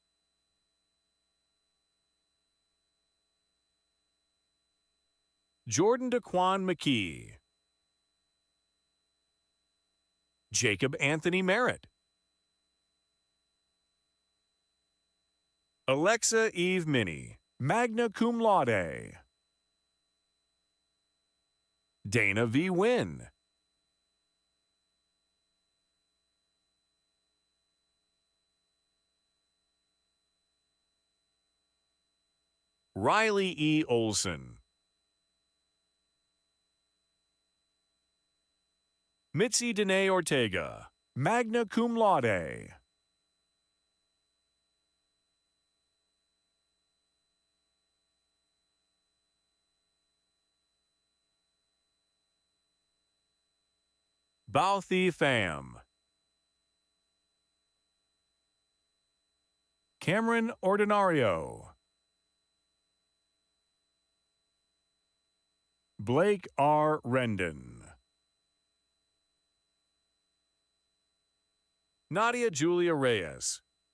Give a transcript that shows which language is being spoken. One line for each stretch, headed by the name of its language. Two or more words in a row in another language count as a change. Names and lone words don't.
English: Jordan DeQuan McKee. Jacob Anthony Merritt. Alexa Eve Minnie,
Latin: magna cum laude.
English: Dana V. Wynn. Riley E. Olson. Mitzi Dene Ortega,
Latin: magna cum laude.
English: Bauthi Pham. Cameron Ordinario. Blake R. Rendon. Nadia Julia Reyes.